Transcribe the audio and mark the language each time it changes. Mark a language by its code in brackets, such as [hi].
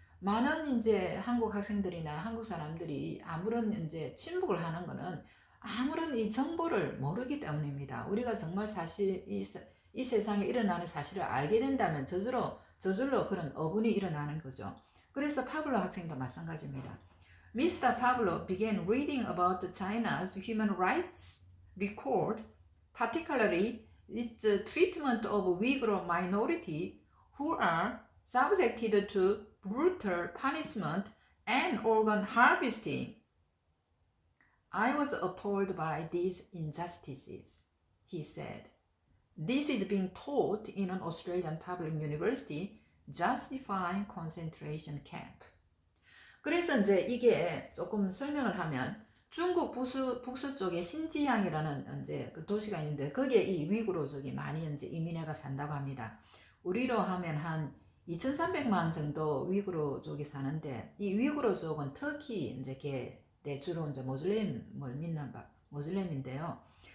[ko] 많은 이제 한국 학생들이나 한국 사람들이 아무런 이제 침묵을 하는 것은 아무런 이 정보를 모르기 때문입니다. 우리가 정말 사실 이 세상에 일어나는 사실을 알게 된다면 저절로 그런 어분이 일어나는 거죠. 그래서 파블로 학생도 마찬가지입니다. [en] Mr. Pablo began reading about China's human rights record, particularly its treatment of Uyghur minority who are subjected to brutal punishment and organ harvesting. I was appalled by these injustices, he said. This is being taught in an Australian public university, justifying concentration camp. [ko] 그래서 이제 이게 조금 설명을 하면 중국 북서 쪽에 신지양이라는 이제 그 도시가 있는데 거기에 이 위구르족이 많이 이제 이민해가 산다고 합니다. 우리로 하면 한 2,300만 정도 위구르족이 사는데 이 위구르족은 터키 이제 주로 이제 모슬렘을 믿는 모슬렘인데요.